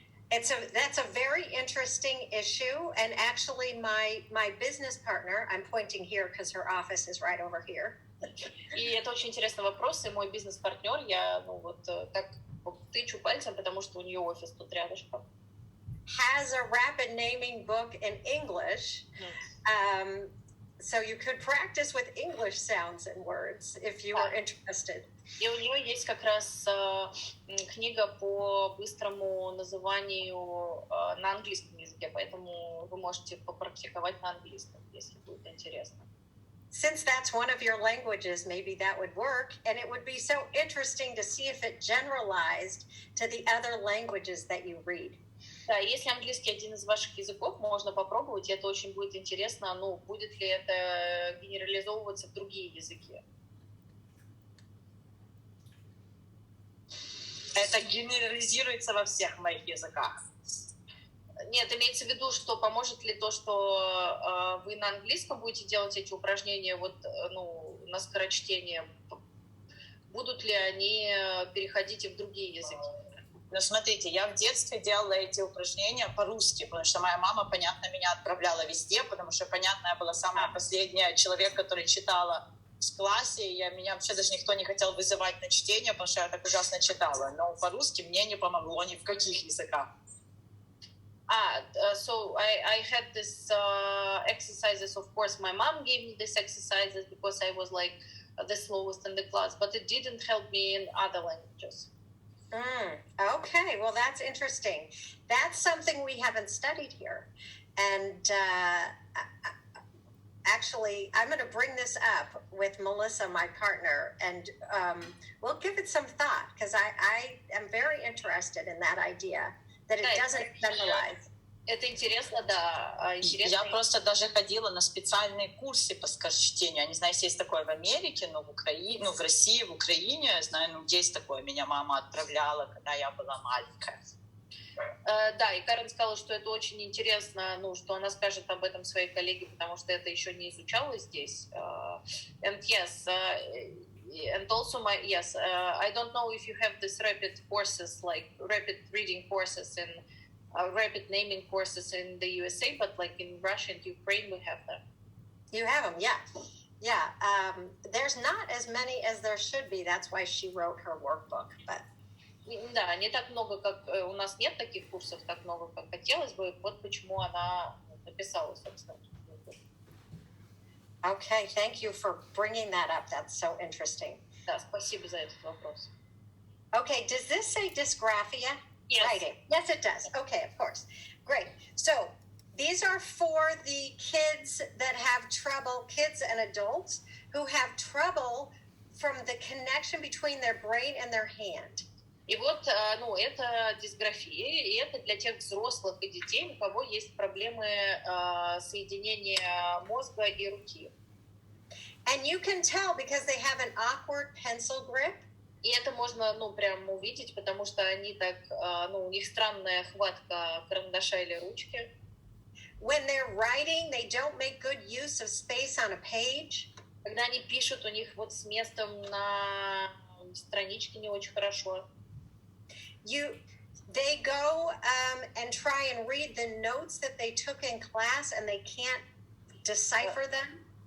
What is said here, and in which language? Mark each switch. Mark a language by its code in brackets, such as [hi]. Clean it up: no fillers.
[en] That's a very interesting issue, and actually my business partner, I'm pointing here because her office is right over here. [ru] И это очень интересный вопрос, и мой бизнес-партнер, я так тычу пальцем, потому что у нее офис тут рядышком. [en] Has a rapid naming book in English, so you could practice with English sounds and words if you are interested. [ru] И у нее есть как раз книга по быстрому называнию на английском языке, поэтому вы можете попрактиковать на английском, если будет интересно. [en] Since that's one of your languages, maybe that would work, and it would be so interesting to see if it generalized to the other languages that you read. [ru] Да, если английский один из ваших языков, можно попробовать, и это очень будет интересно, будет ли это генерализовываться в другие языки. Это генерализируется во всех моих языках. Нет, имеется в виду, что поможет ли то, что вы на английском будете делать эти упражнения на скорочтение, будут ли они переходить и в другие языки? Но смотрите, я в детстве делала эти упражнения по-русски, потому что моя мама, понятно, меня отправляла везде, потому что, понятно, я была самая последняя человек, который читала в классе, и меня вообще даже никто не хотел вызывать на чтение, потому что я так ужасно читала. Но по-русски мне не помогло ни в каких языках. [en] So I had this exercises. Of course, my mom gave me these exercises because I was like the slowest in the class, but it didn't help me in other languages. Okay, well, that's interesting. That's something we haven't studied here. And actually, I'm going to bring this up with Melissa, my partner, and we'll give it some thought, because I am very interested in that idea, that it doesn't generalize. [ru] Это интересно, да. Я просто даже ходила на специальные курсы по скорочтению. Я не знаю, если есть такое в Америке, но в Украине, в России, в Украине, я знаю, есть такое. Меня мама отправляла, когда я была маленькая. Да, и Карен сказала, что это очень интересно, что она скажет об этом своей коллеге, потому что это еще не изучалось здесь. [en] And yes, and also I don't know if you have this rapid courses, like rapid reading courses and rapid naming courses in the USA, but like in Russia and Ukraine, we have them. You have them, yeah. Yeah, there's not as many as there should be. That's why she wrote her workbook. But [ru] да, не так много, как у нас нет таких курсов, так много, как хотелось бы. Вот почему она написала, собственно. [en] Okay, thank you for bringing that up. That's so interesting. [ru] Да, спасибо за этот вопрос. [en] Okay, does this say dysgraphia? Yes. Writing. Yes, it does. Okay, of course. Great. So these are for the kids that have trouble, kids and adults who have trouble from the connection between their brain and their hand. [ru] И вот, это дисграфия, и это для тех взрослых и детей, у кого есть проблемы соединения мозга и руки. [en] And you can tell because they have an awkward pencil grip. [ru] И это можно, прям увидеть, потому что они так, у них странная хватка карандаша или ручки. [en] When they're writing, they don't make good use of space on a page. [ru] Когда они пишут, у них вот с местом на страничке не очень хорошо. [en] They go and try and read the notes that they took in class, and they can't decipher them.